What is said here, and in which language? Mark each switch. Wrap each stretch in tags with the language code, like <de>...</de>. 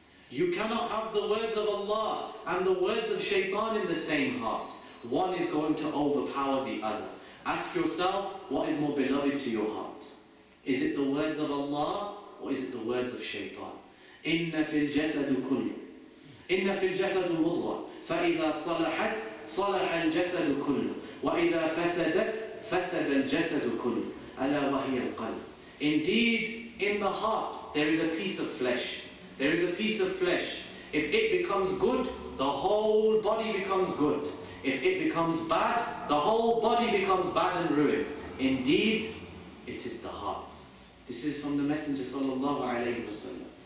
<en>You cannot have the words of Allah and the words of shaitan in the same heart. One is going to overpower the other. Ask yourself, what is more beloved to your heart? Is it the words of Allah or is it the words of shaitan?</en> <ar>Inna fil jasadu kullu. Inna fil jasadu mudghah. فإذا صلحت صلح الجسد كله وإذا فسدت فسد الجسد كله ألا وهي القلب.</ar> <en>Indeed, in the heart there is a piece of flesh. There is a piece of flesh. If it becomes good, the whole body becomes good. If it becomes bad, the whole body becomes bad and ruined. Indeed, it is the heart. This is from the Messenger sallallahu alaihi wasallam.</en>